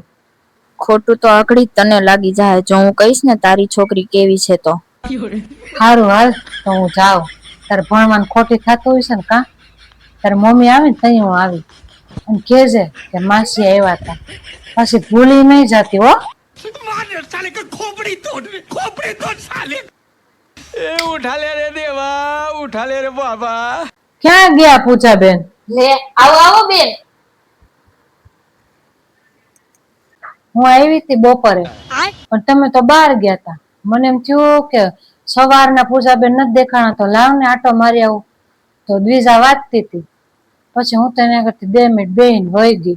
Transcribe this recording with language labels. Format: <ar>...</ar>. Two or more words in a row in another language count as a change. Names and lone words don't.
<gu>ખોટું તો અઘડી તને લાગી જાય જો હું કહીશ ને તારી છોકરી કેવી છે તો. સારું હાલ તો હું જાઉં. તારે ભણવાનું ખોટી થતું હોય છે ને કા? તારી મમ્મી આવી ને તઈ હું આવી અને કેજે કે માસી આવ્યા હતા. પછી ભૂલી નહીં જતી હો.</gu> <hi>उठा ले रे देवा, उठा ले रे बाबा.</hi> <gu>ક્યાં ગયા પૂજાબેન? લે આવો આવો બેન. હું આવી હતી બપોરે પણ તમે તો બહાર ગયા હતા. મને એમ થયું કે સવારના પૂજાબેન નથી દેખાણા તો લાવ ને આટો મારી આવું. તો દ્વિજા વાંચતી હતી. પછી હું તેને કરતી 2 મિનિટ બેહીને વહી ગઈ.</gu>